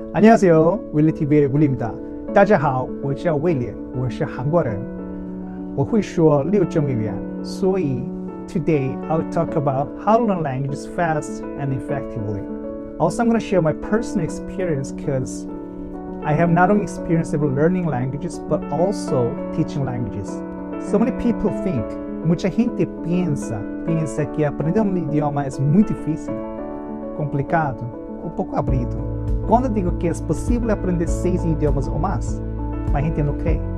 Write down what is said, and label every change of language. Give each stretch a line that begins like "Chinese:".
Korean: 안녕하세요， 윌리TV의 윌리입니다。
Chinese: 大家好，我叫威廉，我是韩国人，我会说6种语言，所以
English: today I'll talk about how to learn languages fast and effectively. Also, I'm going to share my personal experience because I have not only experience of learning languages but also teaching languages. So many people think,
Portuguese: mucha gente pensa que aprender um idioma é muito difícil, complicado, um pouco abrido. Quando eu digo que é possível aprender 6 idiomas ou mais, a gente não crê.